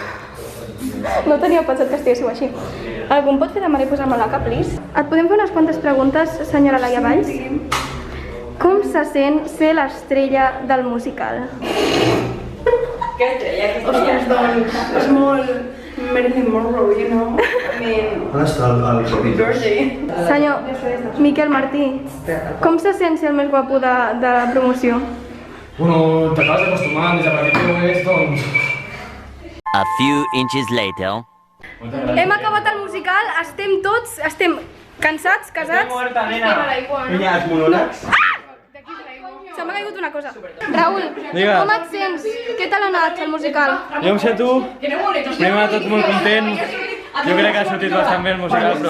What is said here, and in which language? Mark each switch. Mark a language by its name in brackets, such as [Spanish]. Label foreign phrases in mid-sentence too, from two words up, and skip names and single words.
[Catalan] No tenia pensat que estiguéssiu així. Algú em pot fer de mare i posar-me l'ACA, please? Et podem fer unes quantes preguntes, senyora Laia Valls? Com se sent ser l'estrella del musical? Què estrella? Ostres, doncs, és molt Marilyn Monroe, [English] you know? I mean, [Catalan] On està el [English] happy birthday. [Catalan] Senyor Miquel Martí, com se sent ser el més guapo de la promoció? Bueno, t'acabes d'acostumar, des de petit que ho és, doncs... [English] A few inches later. [Catalan] Hem acabat el musical, estem cansats, casats... Estem morta, nena. Mira, els monòlegs. Se m'ha caigut una cosa. Raül, com et sents? Què tal ha anat el musical? Jo em sento, primer de tot, molt content. Jo crec que ha sortit bastant bé el musical, però